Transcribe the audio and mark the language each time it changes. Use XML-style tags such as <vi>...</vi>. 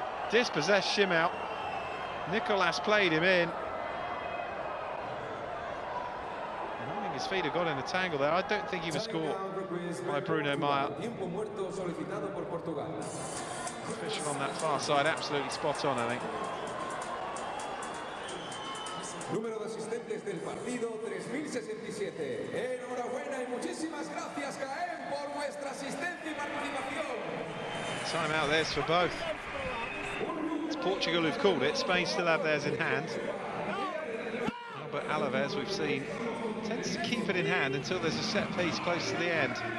<en>Dispossessed Shimao. Nicolas played him in. I think his feet have got in a tangle there. I don't think he was caught by Bruno Mayor. Official on that far side, absolutely spot on, I think.</en> <es>Número de asistentes del partido, 3067. Enhorabuena y muchísimas gracias, Caen, por vuestra asistencia y participación.</es> <en>Time out there's for both. It's Portugal who've called it. Spain still have theirs in hand. Albert Alaves, we've seen, tends to keep it in hand until there's a set piece close to the end.</en>